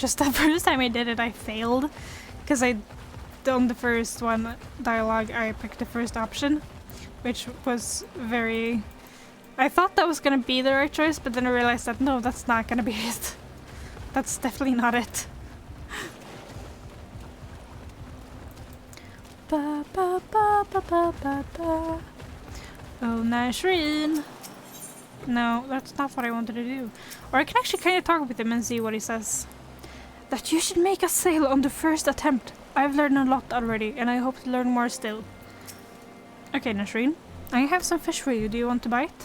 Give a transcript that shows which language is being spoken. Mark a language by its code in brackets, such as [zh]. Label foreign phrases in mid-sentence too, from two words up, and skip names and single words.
[en] Just the first time I did it, I failed. Because on the first one dialogue, I picked the first option. Which was very... I thought that was gonna be the right choice, but then I realized that no, that's not gonna be it. That's definitely not it. Ba, ba, ba, ba, ba, ba, ba. Oh, Nashreen. No, that's not what I wanted to do. Or I can actually kind of talk with him and see what he says. That you should make a sail on the first attempt. I've learned a lot already, and I hope to learn more still. Okay, Nashreen. I have some fish for you. Do you want to buy it?